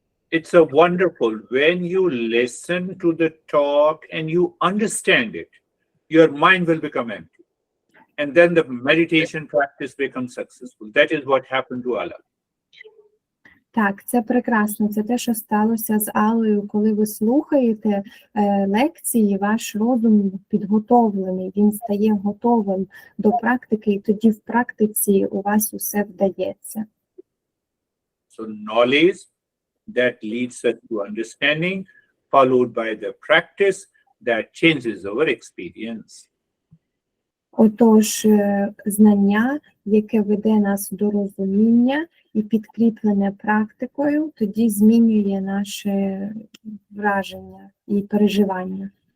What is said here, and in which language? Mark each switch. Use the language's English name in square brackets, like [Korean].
[English] It's a wonderful when you listen to the talk and you understand it, your mind will become empty. And then the meditation practice becomes successful. That is what happened to Allah. [Ukrainian] Так, це прекрасно. Це те, що сталося з Аллою, коли ви слухаєте лекції, ваш розум підготовлений, він стає готовим до практики, і тоді в практиці у вас усе вдається. [English] So knowledge that leads us to understanding, followed by the practice that changes our experience. [Ukrainian] Отож, знання, яке веде нас до розуміння і підкріплене практикою, тоді змінює наше враження і переживання.